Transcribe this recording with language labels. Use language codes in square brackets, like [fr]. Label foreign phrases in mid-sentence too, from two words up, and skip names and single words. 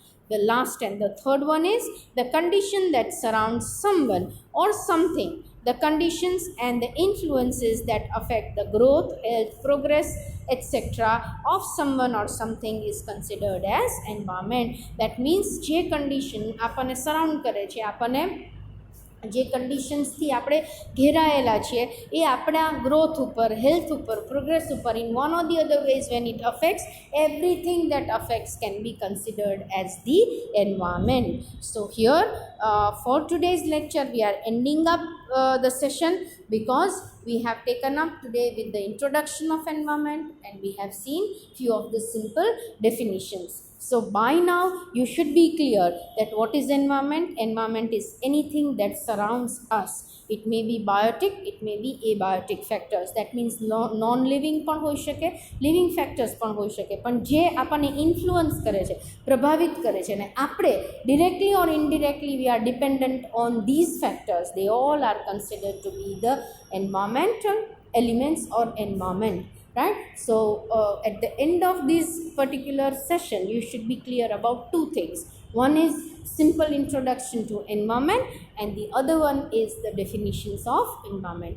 [en] The last and the third one is the condition that surrounds someone or something. The conditions and the influences that affect the growth, health, progress, etc. of someone or something is considered as environment. That means [gu] જે condition આપણને સરાઉન્ડ કરે છે, આપણને જે કન્ડિશન્સથી આપણે ઘેરાયેલા છીએ એ આપણા ગ્રોથ ઉપર, હેલ્થ ઉપર, પ્રોગ્રેસ ઉપર, [en] in one or the other ways when it affects, everything that affects can be considered as the environment. So here for today's lecture we are ending up the session, because we have taken up today with the introduction of environment and we have seen few of the simple definitions. So by now you should be clear that what is environment. Environment is anything that surrounds us. It may be biotic, it may be abiotic factors. That means non-living [gu] પણ હોઈ શકે, [en] living factors [gu] પણ હોઈ શકે, પણ જે આપણને ઇન્ફ્લુઅન્સ કરે છે, પ્રભાવિત કરે છે, ને આપણે [en] directly or indirectly we are dependent on these factors, they all are considered to be the environmental elements or environment. Right? So at the end of this particular session you should be clear about two things. One is simple introduction to environment and the other one is the definitions of environment.